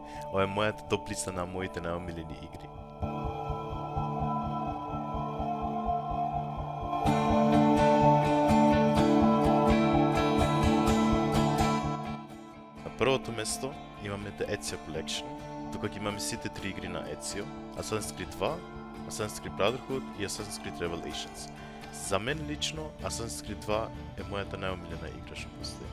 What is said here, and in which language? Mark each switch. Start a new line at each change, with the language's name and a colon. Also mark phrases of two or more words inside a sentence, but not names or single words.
Macedonian: Ова е мојата топ листа на моите најомилени игри. На првото место имаме The Ezio Collection. Тука ги имаме сите три игри на Ezio, Assassin's Creed 2, Assassin's Creed Brotherhood и Assassin's Creed Revelations. За мен лично, Assassin's Creed 2 е мојата најомилена игра што постои.